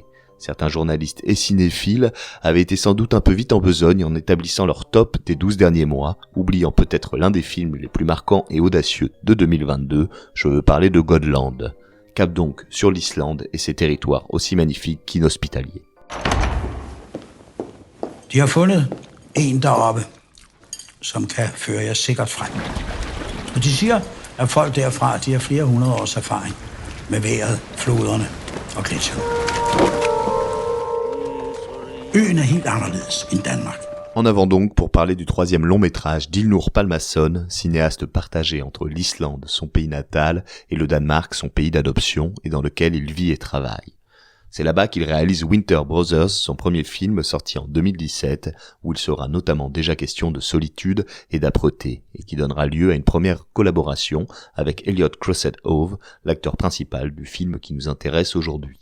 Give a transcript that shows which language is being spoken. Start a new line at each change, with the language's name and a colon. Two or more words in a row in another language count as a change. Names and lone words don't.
French: Certains journalistes et cinéphiles avaient été sans doute un peu vite en besogne en établissant leur top des 12 derniers mois, oubliant peut-être l'un des films les plus marquants et audacieux de 2022, je veux parler de Godland. Cap donc sur l'Islande et ses territoires aussi magnifiques qu'inhospitaliers.
Danish: De har fundet en deroppe, som kan føre jer sikkert frem. Og de siger, at folk derfra, de har flere hundrede års erfaring med vejret, floderne og gletsjerne. Øen er helt anderledes end Danmark.
French: En avant donc pour parler du troisième long métrage d'Ilnur Pálmason, cinéaste partagé entre l'Islande, son pays natal, et le Danemark, son pays d'adoption, et dans lequel il vit et travaille. C'est là-bas qu'il réalise Winter Brothers, son premier film sorti en 2017, où il sera notamment déjà question de solitude et d'âpreté, et qui donnera lieu à une première collaboration avec Elliot Crosset-Hove, l'acteur principal du film qui nous intéresse aujourd'hui.